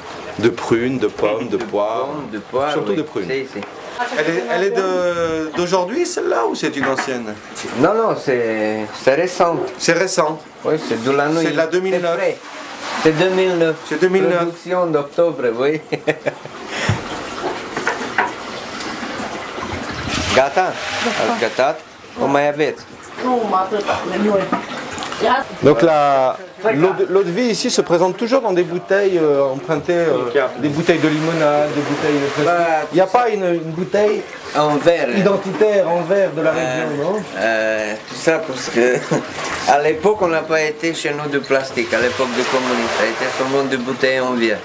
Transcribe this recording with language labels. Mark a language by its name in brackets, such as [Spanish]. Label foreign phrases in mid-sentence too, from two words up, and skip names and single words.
[French] De prunes, de pommes, de poires. De poires, surtout oui. de prunes. Si. Elle est d'aujourd'hui celle-là ou c'est une ancienne? Non, non, c'est récent. C'est récent. Oui, c'est de l'année. C'est de la 2009. C'est 2009. C'est 2009. Production d'octobre, oui. [Romanian] Gata? Ați gătat? O mai aveți? [French] Donc l'eau de vie ici se présente toujours dans des bouteilles empruntées, des bouteilles de limonade, des bouteilles de plastique. Il n'y a pas une bouteille en verre identitaire en verre de la région, non? Tout ça parce que à l'époque on n'a pas été chez nous de plastique, à l'époque de communistes, ça a été seulement de bouteilles en verre.